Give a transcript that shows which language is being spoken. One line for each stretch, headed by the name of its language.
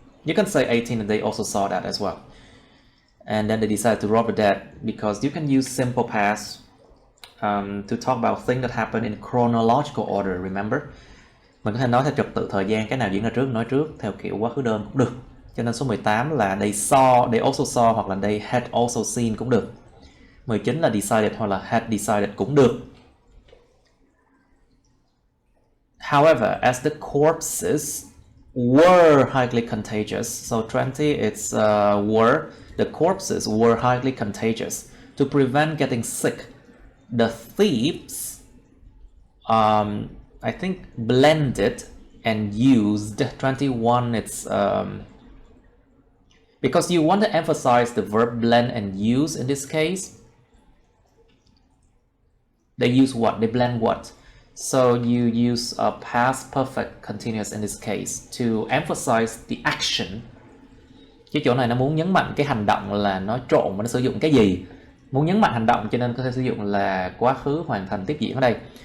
English: You can say 18 and they also saw that as well. And then they decided to rob the dead because you can use simple past to talk about things that happen in chronological order, remember?
Vietnamese: Mình có thể nói theo trật tự thời gian, cái nào diễn ra trước nói trước, theo kiểu quá khứ đơn cũng được. Cho nên số 18 là
English: they also saw
Vietnamese: hoặc là
English: they had also seen
Vietnamese: cũng được. 19 là decided hoặc là had decided cũng được.
English: However, as the corpses were highly contagious, so 20 it's were, the corpses were highly contagious. To prevent getting sick, the thieves I think blended and used. 21 it's because you want to emphasize the verb blend and use in this case. They use what? They blend what? So you use a past perfect continuous in this case to emphasize the action
Vietnamese: Cái chỗ này nó muốn nhấn mạnh cái hành động là nó trộn và nó sử dụng cái gì. Muốn nhấn mạnh hành động cho nên có thể sử dụng là quá khứ hoàn thành tiếp diễn ở đây.